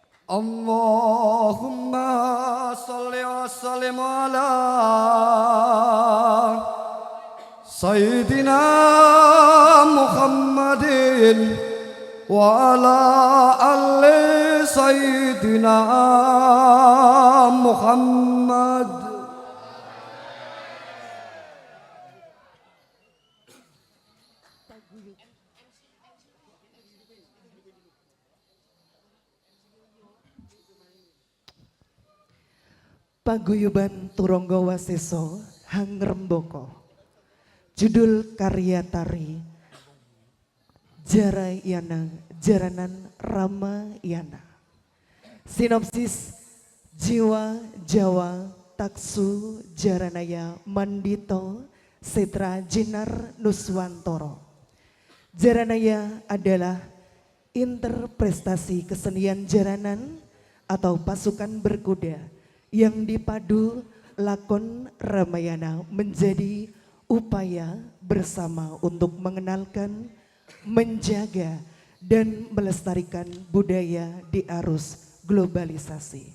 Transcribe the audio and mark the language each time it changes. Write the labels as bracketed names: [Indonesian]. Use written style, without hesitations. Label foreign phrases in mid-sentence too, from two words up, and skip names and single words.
[Arabic] اللهم صل وسلم على سيدنا محمد وعلى آل سيدنا محمد. [Indonesian] Paguyuban Turangga Waseso Hangrembaka. Judul karya tari Jarayana Jaranan Ramayana. Sinopsis Jiwa Jawa Taksu Jaranaya Mandito Setra Jinar Nuswantoro. Jaranaya adalah interpretasi kesenian jaranan atau pasukan berkuda yang dipadu lakon Ramayana menjadi upaya bersama untuk mengenalkan, menjaga, dan melestarikan budaya di arus globalisasi.